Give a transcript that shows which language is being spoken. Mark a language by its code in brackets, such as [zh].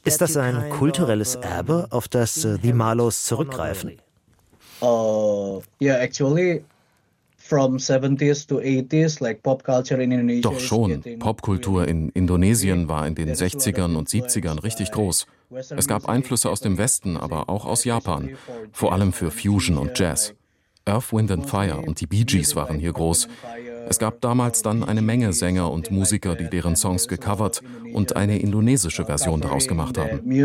[de] Ist das ein kulturelles Erbe, auf das The Marlows zurückgreifen? [en] Yeah, actually, from 70s to 80s, like pop culture in Indonesia. [de] Doch schon, Popkultur in Indonesien war in den 60ern und 70ern richtig groß. Es gab Einflüsse aus dem Westen, aber auch aus Japan, vor allem für Fusion und Jazz. Earth, Wind and Fire und die Bee Gees waren hier groß. Es gab damals dann eine Menge Sänger und Musiker, die deren Songs gecovert und eine indonesische Version daraus gemacht haben.